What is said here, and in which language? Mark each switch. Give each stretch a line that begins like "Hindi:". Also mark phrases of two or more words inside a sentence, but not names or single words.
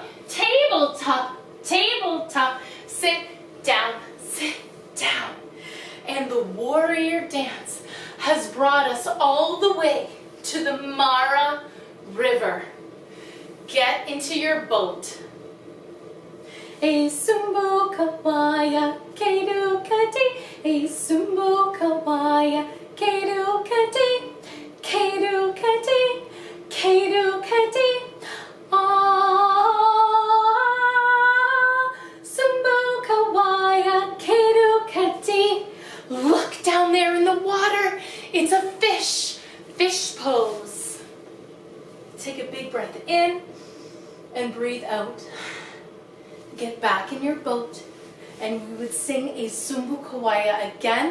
English: Tabletop, tabletop. Sit down, sit down. And the warrior dance has brought us all the way to the Mara River. Get into your boat. E sumbu kawaya kedu kati, e sumbu kawaya kedu kati, kedu kati, kedu kati. Sumbu kawaya kedu kati. Look down there in the water. It's a fish. Fish pose. Take a big breath in and breathe out. Get back in your boat and we would sing a Sumbu Kawaya again.